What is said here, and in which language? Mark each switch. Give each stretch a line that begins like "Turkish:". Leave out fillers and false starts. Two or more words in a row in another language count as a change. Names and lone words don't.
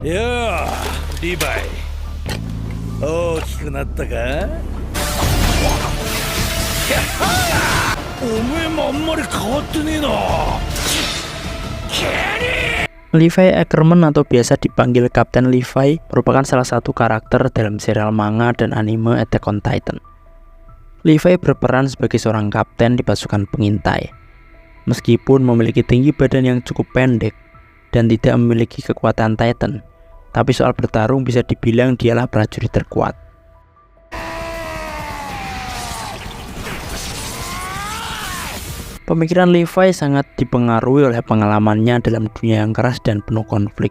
Japanese: やあ、リヴァイ。大きくなったか？おめえもあんまり変わってねえな。
Indonesian: Levi Ackerman atau biasa dipanggil Kapten Levi merupakan salah satu karakter dalam serial manga dan anime Attack on Titan. Levi berperan sebagai seorang kapten di pasukan pengintai. Meskipun memiliki tinggi badan yang cukup pendek dan tidak memiliki kekuatan Titan, tapi soal bertarung bisa dibilang dialah prajurit terkuat. Pemikiran Levi sangat dipengaruhi oleh pengalamannya dalam dunia yang keras dan penuh konflik.